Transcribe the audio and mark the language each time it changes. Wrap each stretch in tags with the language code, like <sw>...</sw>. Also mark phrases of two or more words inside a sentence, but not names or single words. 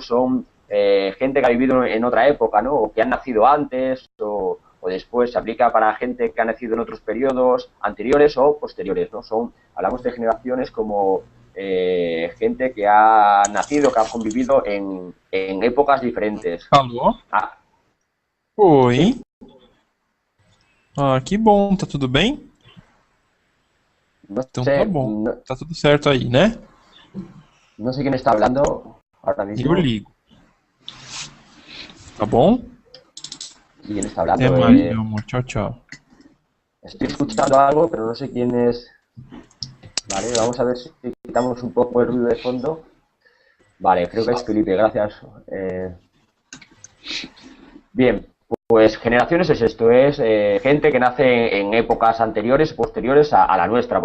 <es>Son gente que ha vivido en otra época, ¿no? O que han nacido antes o después. Se aplica para gente que ha nacido en otros periodos anteriores o posteriores, ¿no? Hablamos de generaciones como gente que ha nacido, que ha convivido en épocas diferentes.</es> <pt>Alô? Ah, Oi.</pt> <es>sí.</es> <pt>Ah, que bom, tá tudo bem?</pt> <es>No</es> <pt>Então</pt> <es>sé,</es> <pt>tá bom. Tá tudo certo aí, né?</pt> <es>no sé quién está hablando ahora</es> <pt>Eu</pt> <es>mismo.</es> <pt>ligo. Tá bom?</pt> <es>¿Quién está</es> <pt>Até</pt> <es>hablando?</es> <pt>mais, meu amor. Tchau, tchau.</pt> <es>Estoy escuchando algo, pero no sé quién es. Vale, vamos a ver si quitamos un poco el ruido de fondo. Vale, creo que es Felipe, gracias. Bien, pues generaciones es esto, es gente que nace en épocas anteriores, posteriores a la nuestra.</es>